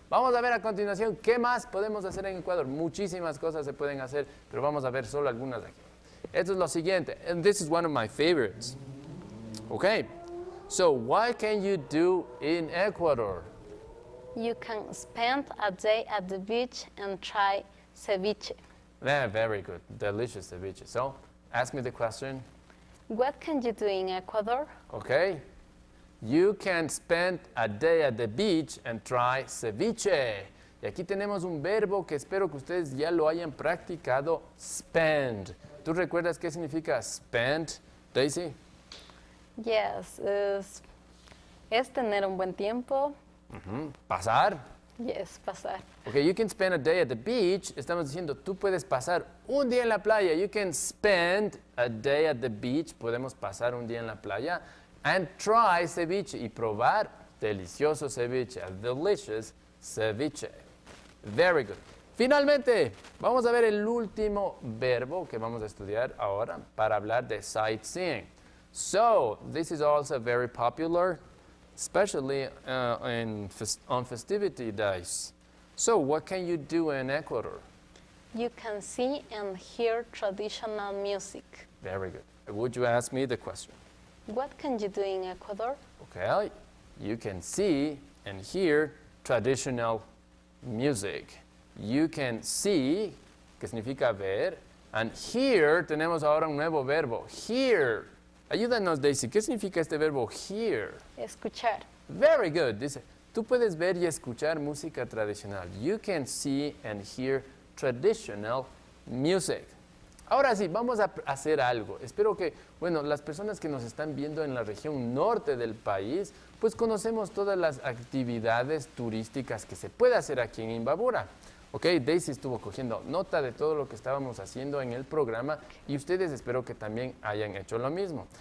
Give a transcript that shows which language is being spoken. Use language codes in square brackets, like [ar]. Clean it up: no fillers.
[es] Vamos a ver a continuación qué más podemos hacer en Ecuador. Muchísimas cosas se pueden hacer, pero vamos a ver solo algunas de aquí. Esto es lo siguiente, [en] and this is one of my favorites. Okay, so what can you do in Ecuador? You can spend a day at the beach and try ceviche. Yeah, very good. Delicious ceviche. So, ask me the question. What can you do in Ecuador? Okay. You can spend a day at the beach and try ceviche. [es] Y aquí tenemos un verbo que espero que ustedes ya lo hayan practicado, spend. ¿Tú recuerdas qué significa spend, Daisy? Yes, es tener un buen tiempo. Pasar. Yes, pasar. [en] Okay, you can spend a day at the beach. [es] Estamos diciendo, tú puedes pasar un día en la playa. [en] You can spend a day at the beach. [es] Podemos pasar un día en la playa. [en] And try ceviche. [es] Y probar delicioso ceviche. [en] A delicious ceviche. Very good. [es] Finalmente, vamos a ver el último verbo que vamos a estudiar ahora para hablar de sightseeing. [en] So, this is also very popular, especially on festivity days. So, what can you do in Ecuador? You can see and hear traditional music. Very good. Would you ask me the question? What can you do in Ecuador? Okay, you can see and hear traditional music. You can see, [es] que significa ver, [en] and hear, [es] tenemos ahora un nuevo verbo, hear. Ayúdanos, Daisy, ¿qué significa este verbo hear? Escuchar. [en] Very good. [es] Dice, tú puedes ver y escuchar música tradicional. [en] You can see and hear traditional music. [es] Ahora sí, vamos a hacer algo. Espero que, bueno, las personas que nos están viendo en la región norte del país, pues conocemos todas las actividades turísticas que se puede hacer aquí en Imbabura. Ok, Daisy estuvo cogiendo nota de todo lo que estábamos haciendo en el programa y ustedes espero que también hayan hecho lo mismo.